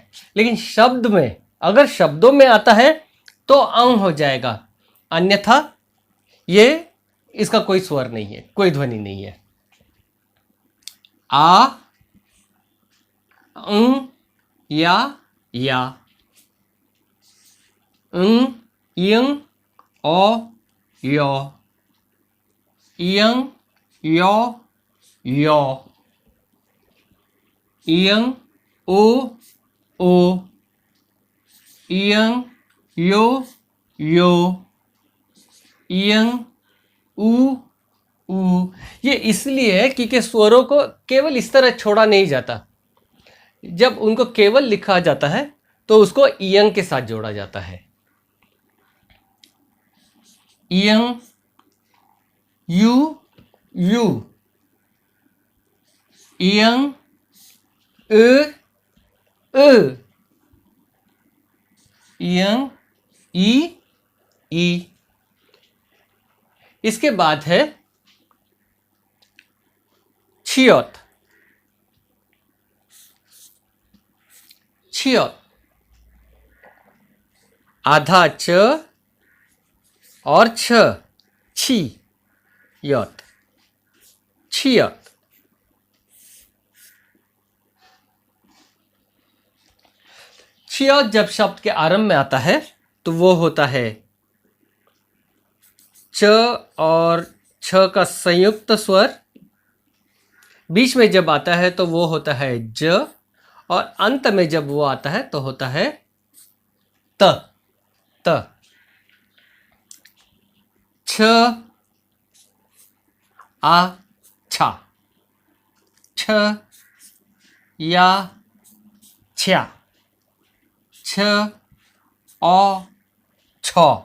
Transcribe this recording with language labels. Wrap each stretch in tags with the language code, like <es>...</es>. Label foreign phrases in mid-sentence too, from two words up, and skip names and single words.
<hi>लेकिन शब्द में, अगर शब्दों में आता है तो अंग हो जाएगा, अन्यथा ये इसका कोई स्वर नहीं है, कोई ध्वनि नहीं है। आ, या, इयंग, ओ यो, इयंग यो यो, इयंग ओ, इयंग यो यो, इयंग उ। ये इसलिए है क्योंकि स्वरों को केवल इस तरह छोड़ा नहीं जाता। जब उनको केवल लिखा जाता है तो उसको इयंग के साथ जोड़ा जाता है। इयंग, यू यू, इयंग इ, इयंग ई। इसके बाद है छियत, छियत, आधा च और छ, छी, यत, छियत। छियत जब शब्द के आरंभ में आता है तो वो होता है च और छ का संयुक्त स्वर। बीच में जब आता है तो वो होता है ज, और अंत में जब वो आता है तो होता है त, त। छ, आ, छा, छ, या, छ्या, छ, औ, छ,</hi>